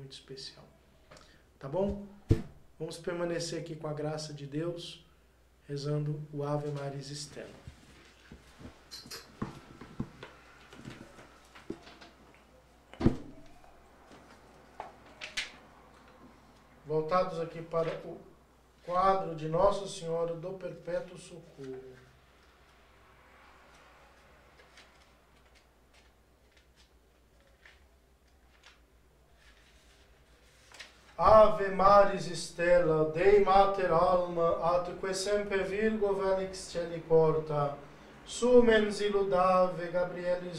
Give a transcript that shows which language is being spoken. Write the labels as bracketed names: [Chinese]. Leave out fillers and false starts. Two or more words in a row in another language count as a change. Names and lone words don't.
[Portuguese] Muito especial. Tá bom? Vamos permanecer aqui com a graça de Deus, rezando o Ave Maris Stella. Voltados aqui para o quadro de Nossa Senhora do Perpétuo Socorro. [Latin] Ave Maris Stella, Dei Mater Alma, atque semper Virgo Felix Celi porta, sumens illudave Gabrielis